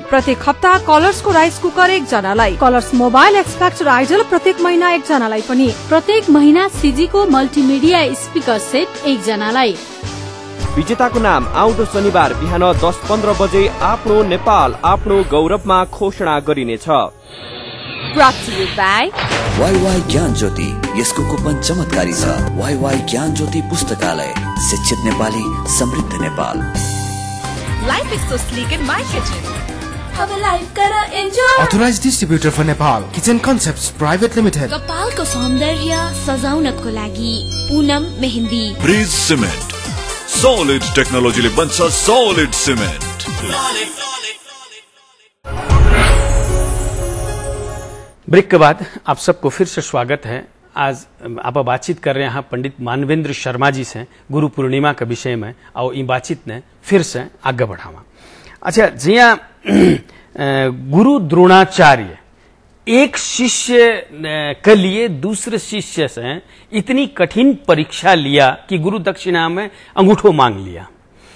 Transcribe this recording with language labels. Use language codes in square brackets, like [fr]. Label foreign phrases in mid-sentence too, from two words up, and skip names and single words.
[ne] प्रत्येक हप्ता कलर्स को राइस कुकर 1 जनालाई, कलर्स मोबाइल एक्सपेक्टर आइडल प्रत्येक महीना 1 जनालाई पनि, प्रत्येक महीना सीजी को मल्टिमिडिया स्पिकर सेट 1 जनालाई। विजेताको नाम आउँदो शनिबार बिहान 10:15 बजे आफ्नो नेपाल आफ्नो गौरवमा घोषणा गरिनेछ। [en] Brought to you by [ne] वाईवाई ज्ञान ज्योति, यसको कुपन चमत्कारी छ। वाईवाई ज्ञान ज्योति पुस्तकालय, शिक्षित नेपाली समृद्ध नेपाल। [en] Life is so sleek in my kitchen. [hi] अब लाइफ कर एन्जॉय। [en] Authorized distributor for Nepal, Kitchen Concepts Private Limited. [ne] कपालको सौन्दर्य सजाउनको लागि पूनम मेहन्दी। ब्रिज सिमेन्ट, [en] solid technology [ne] बन्छ [en] solid cement. [hi] ब्रेक के बाद आप सबको फिर से स्वागत है। आज आप बातचीत कर रहे हैं पंडित मानवेंद्र शर्मा जी से गुरु पूर्णिमा के विषय में, और ये बातचीत ने फिर से आगे बढ़ावा। अच्छा, जिया गुरु द्रोणाचार्य एक शिष्य के लिए दूसरे शिष्य से इतनी कठिन परीक्षा लिया कि गुरु दक्षिणा में अंगूठो मांग लिया।